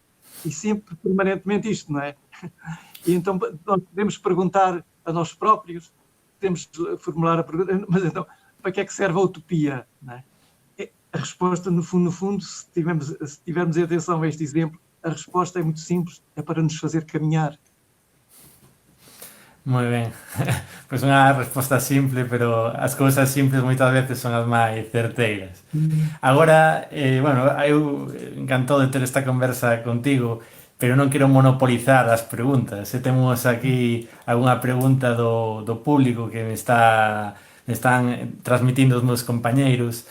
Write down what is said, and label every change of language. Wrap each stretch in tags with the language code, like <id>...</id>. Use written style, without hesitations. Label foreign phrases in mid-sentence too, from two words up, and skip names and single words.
<pt>E sempre, permanentemente isto, não é? E então nós podemos perguntar a nós próprios, podemos formular a pergunta, mas então, para que é que serve a utopia? Não é? A resposta, no fundo, se tivermos atenção a este exemplo, a resposta é muito simples, é para nos fazer caminhar.</pt> <gl>Moi ben. Pois unha resposta simple, pero as cousas simples moitas veces son as máis certeiras. Agora, bueno, eu encantado de ter esta conversa contigo, pero non quero monopolizar as preguntas. Se temos aquí algunha pregunta do público que me están transmitindo os meus compañeiros.</gl>